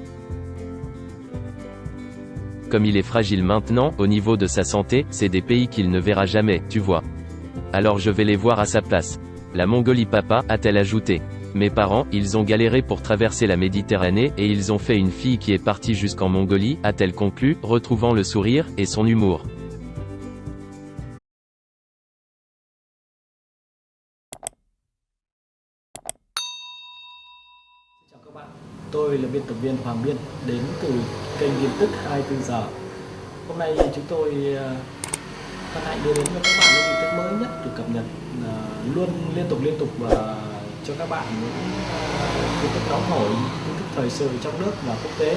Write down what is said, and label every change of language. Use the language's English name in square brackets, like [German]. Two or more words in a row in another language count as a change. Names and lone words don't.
[French] Comme il est fragile maintenant, au niveau de sa santé, c'est des pays qu'il ne verra jamais, tu vois. Alors je vais les voir à sa place. La Mongolie papa, a-t-elle ajouté. Mes parents, ils ont galéré pour traverser la Méditerranée, et ils ont fait une fille qui est partie jusqu'en Mongolie, a-t-elle conclu, retrouvant le sourire, et son humour. [Vietnamese] Chào các bạn, tôi là biên tập viên Hoàng Biên, đến từ kênh tin tức 24 giờ. Hôm nay chúng tôi hân hạnh đưa đến cho các bạn những tin tức mới nhất được cập nhật luôn liên tục và cho các bạn những tin tức nóng hổi, tin tức thời sự trong nước và quốc tế.